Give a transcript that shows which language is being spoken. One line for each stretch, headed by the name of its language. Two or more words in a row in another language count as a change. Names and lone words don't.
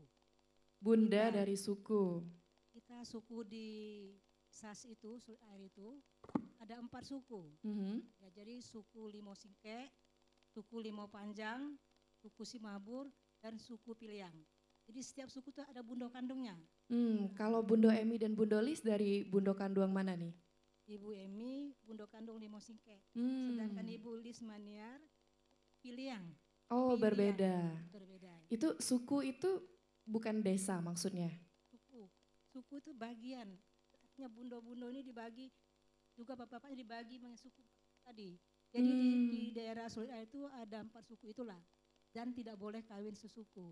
Indonesian: Bunda Bunda. dari suku. Kita suku di SAS itu, Sulit Air itu, ada 4 suku. Mhm. Ya, jadi suku Limosingke, suku Limau Panjang, suku Simabur, dan suku Piliang. Jadi setiap suku itu ada
Minangkabau: bundo kandungnya.
Indonesian: Kalau Bundo Emi dan Bundo Lis dari
Minangkabau: Bundo Kanduang
Indonesian: mana nih? Ibu Emi,
Minangkabau: bundo kandung
Indonesian: Limau Singke. Hmm. Sedangkan Ibu Lis Maniar, Piliang. Oh, Piliang. berbeda. Berbeda. Itu suku itu bukan desa maksudnya? Suku itu bagian. Artinya bundo-bundo ini dibagi, juga bapak-bapaknya dibagi mengenai suku tadi. Jadi di daerah Sulit Air itu ada 4 suku itulah. Dan tidak boleh kawin sesuku.